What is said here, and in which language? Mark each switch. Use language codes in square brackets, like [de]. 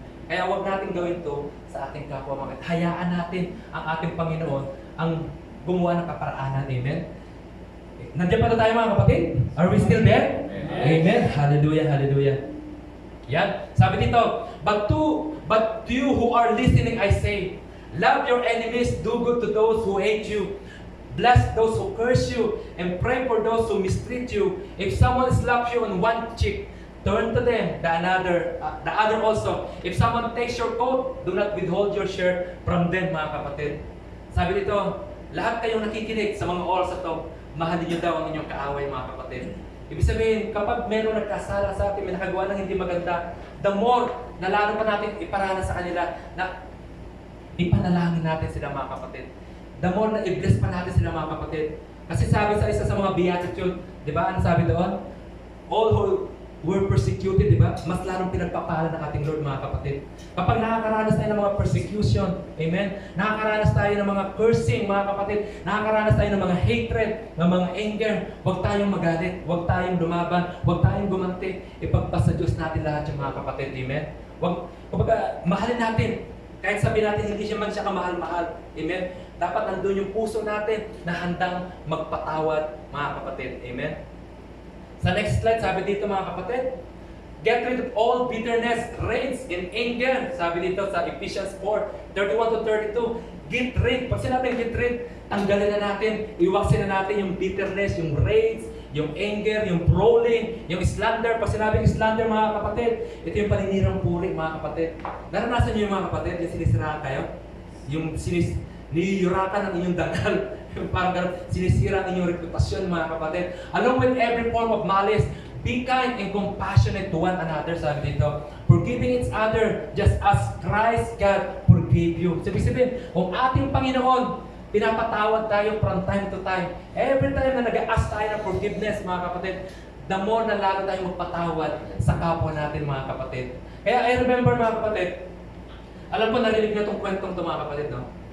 [tl] Kaya huwag natin gawin to sa ating kapwa mga kapatid. Hayaan natin ang ating Panginoon ang gumawa ng kaparaanan. Amen? Nandiyan pa na tayo mga kapatid? [en] Are we still there? Amen? Hallelujah, hallelujah. [tl] Yan. Sabi dito, [en] but to you who are listening, I say, Love your enemies, do good to those who hate you. Bless those who curse you, and pray for those who mistreat you. If someone slaps you on one cheek, turn to them the other also. If someone takes your coat, do not withhold your shirt from them, [tl] mga kapatid. Sabi dito, lahat kayong nakikinig sa mga oras na ito, mahalin niyo daw ang inyong kaaway, mga kapatid. Ibig sabihin, kapag meron nagkasala sa atin, may nakagawa ng hindi maganda, [en] the more [tl] na lalo pa natin iparana sa kanila na ipanalangin natin sila, mga kapatid. [en] The more [tl] na i-bless pa natin sila, mga kapatid. Kasi sabi sa isa sa mga beatitude, di ba? Ano sabi doon? [en] All who were persecuted, di ba? [tl] Mas lalong pinagpapala ng ating Lord, mga kapatid. Kapag nakakaranas tayo ng mga persecution, amen? Nakakaranas tayo ng mga cursing, mga kapatid. Nakakaranas tayo ng mga hatred, ng mga anger. Huwag tayong magalit, huwag tayong lumaban, huwag tayong gumanti. Ipagpasa Diyos natin lahat yung mga kapatid, amen? Kumbaga, mahalin natin. Kahit sabihin natin, hindi siya man siya kamahal-mahal. Amen? Dapat nandun yung puso natin na handang magpatawad, mga kapatid. Amen? Sa next slide, sabi dito, mga kapatid, [en] get rid of all bitterness, rage, and anger. [tl] Sabi dito sa Ephesians 4:31-32. [en] Get rid. [tl] Pag sinabing get rid, tanggalin na natin, iwasin na natin yung bitterness, yung rage, yung anger, yung brawling, yung slander. Pag sinabing slander, mga kapatid, ito yung paninirang puri, mga kapatid. Naranasan niyo yung mga kapatid, yung sinisiraan kayo? Yung niyurakan ng inyong dangal. Parang ganun, sinisira ang inyong reputasyon, mga kapatid. [en] Along with every form of malice, be kind and compassionate to one another, [tl] sabi dito. [en] Forgiving each other just as Christ God forgave you. [tl] Sabi sabihin, kung ating Panginoon, pinapatawad tayo [en] from time to time. Every time [tl] na nag-ask tayo ng forgiveness, mga kapatid, [en] the more [tl] na lalo tayo magpatawad sa kapwa natin, mga kapatid. Kaya I remember, mga kapatid, alam ko narinig na itong kwentong ito, mga kapatid, no?